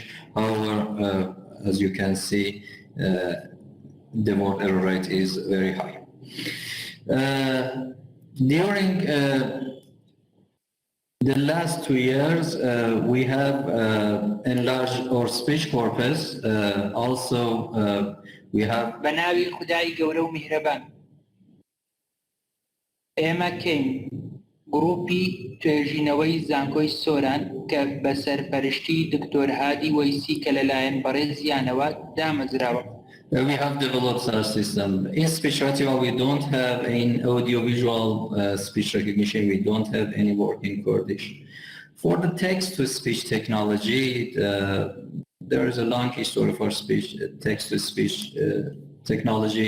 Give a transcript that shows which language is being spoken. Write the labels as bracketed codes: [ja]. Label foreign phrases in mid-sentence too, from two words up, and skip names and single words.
[en] However, as you can see, the word error rate is very high. During the last 2 years, we have enlarged our speech corpus. Also, we have [ckb] بەناوی خودای گەورە و میهرەبان. ئێمە کەین گروپی توێژینەوەی زانکۆی سۆران کە بە سەرپەرشتی دکتۆر هادی وەیسی کە لەلایەن بەڕێزیانەوە دامەزراوە. [en] We have developed such system. In speech retrieval, we don't have in audiovisual speech recognition, we don't have any work in Kurdish. For the text-to-speech technology, there is a long history for text-to-speech technology.